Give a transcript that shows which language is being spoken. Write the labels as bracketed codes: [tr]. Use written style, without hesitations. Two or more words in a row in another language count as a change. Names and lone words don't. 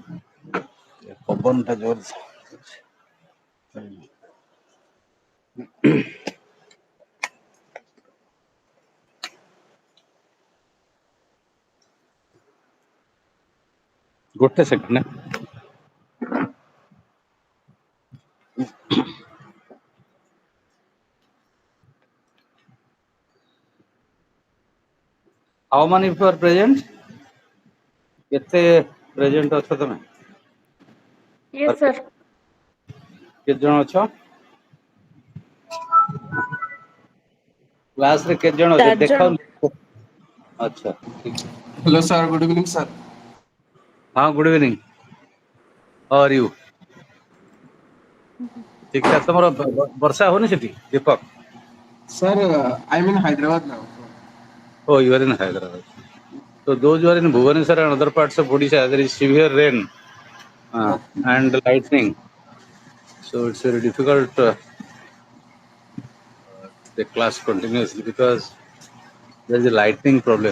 [or] ଗୋଟେ ସେକେଣ୍ଡ [en] How many of you are present? [or] କେତେ ପ୍ରେଜେଣ୍ଟ ଅଛ ତମେ? [en] Yes, sir. [or] କେତେ ଜଣ ଅଛ? କ୍ଲାସ ରେ କେତେ ଜଣ ଅଛ चार देखाउ? जन। ଅଚ୍ଛା ଠିକ. [en] Hello sir, good evening sir. Haan good evening. How are you? [hi] ठीक है [or] ତମର ବର୍ଷା ହଉନି ସେଠି ଦୀପକ? [en] Sir, I'm in Hyderabad now. Oh, you are in Hyderabad. So those who are in Bhubaneswar and other parts of Odisha, there is severe rain and lightning. So it's very difficult to the class continuously because there is a lightning problem.